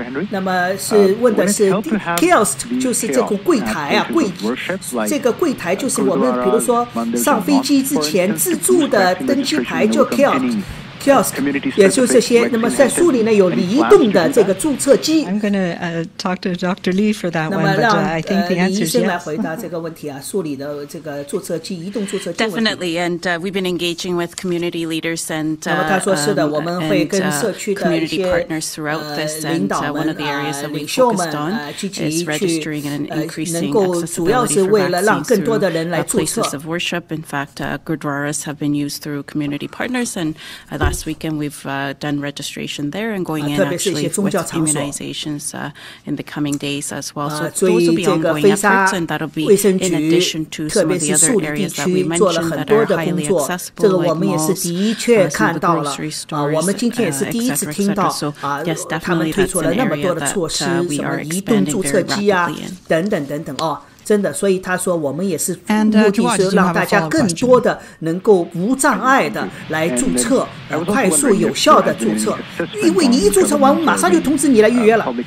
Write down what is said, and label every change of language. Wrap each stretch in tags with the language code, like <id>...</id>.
<zh>那么是问的是 kiosk 就是这个柜台这个柜台就是我们比如说上飞机之前自助的登机牌就 kiosk 也就是这些。那么在书里呢有移动的这个注册机。</zh> <en>I'm going to talk to Dr. Lee for that one, but I think the answer is yes.</en> <zh>李医生来回答这个问题书里的这个注册机移动注册机。</zh> <en>Definitely, and we've been engaging with community leaders and</en> <zh>那么他说是的，我们会跟社区的一些领导们领袖们积极去能够主要是为了让更多的人来注册。</zh> <en>Places of worship, in fact, gurdwaras have been used through community partners, and last weekend we've done registration there and going in actually with immunizations in the coming days as well. So those will be ongoing efforts, and that'll be in addition to some of the other areas that we mentioned that are highly accessible, like malls, some of the grocery stores, etc. So yes, definitely that's an area that we are expanding very rapidly in.</en> <zh>等等真的，所以他说我们也是目的是让大家更多的能够无障碍的来注册快速有效的注册，因为你一注册完马上就通知你来预约了。</zh>